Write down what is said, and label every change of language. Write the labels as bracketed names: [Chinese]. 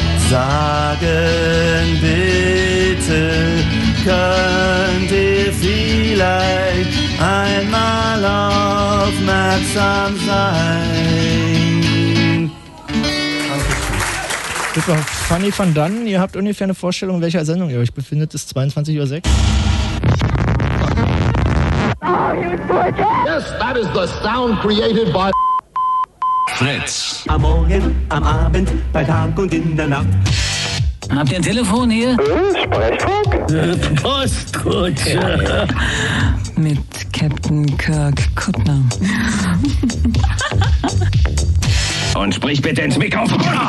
[German] sagen bitte, könnt ihr vielleicht einmal aufmerksam sein. Das war Fanny van Dunnen. Ihr habt ungefähr eine Vorstellung, in welcher Sendung ihr euch befindet. Es ist 22.06 Uhr. [English] Yes, that is the sound created by Fritz. [German] Am Morgen, am Abend, bei Tag und in der Nacht. Habt ihr ein Telefon hier? Sprechfunk? Postkutsche. Ja. Mit Captain Kirk Kuttner. Und sprich bitte ins Mikrofon.